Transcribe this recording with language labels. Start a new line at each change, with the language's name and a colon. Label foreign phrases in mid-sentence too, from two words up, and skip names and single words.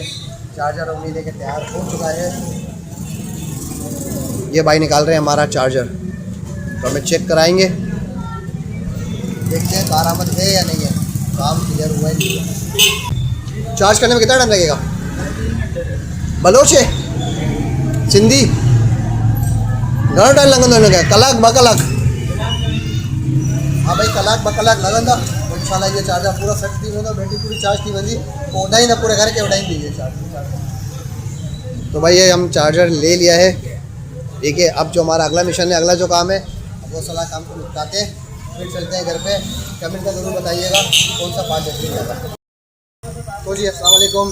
Urdu: چارجر امید لے کے تیار ہو چکا ہے۔ یہ بھائی نکال رہے ہیں ہمارا چارجر، تو ہمیں چیک کرائیں گے، دیکھتے ہیں برآمد ہے یا نہیں ہے، کام کلیئر ہوا ہے. چارج کرنے میں کتنا ٹائم لگے گا?
Sindhi: बलोच है सिंधी घणो टाइम लगंदो हिनखे? कलाक ॿ कलाक? हाँ भाई कलाक ॿ कलाक लगंदा। इंशाल्लाह ये चार्जर पूरा सेट थी वेंदो, बैटरी पूरी चार्ज थी वेंदी, पोइ उॾाई न पूरे घर के उॾाईंदी ये चार्ज।
Urdu: تو بھائی یہ ہم چارجر لے لیا ہے، ٹھیک ہے۔ اب جو ہمارا اگلا مشن ہے، اگلا جو کام ہے، اب وہ سارا کام کو نپٹاتے ہیں، پھر چلتے ہیں گھر پے. کمنٹ کا ضرور بتائیے گا کون سا پارٹ بہترین لگا. تو جی السلام علیکم.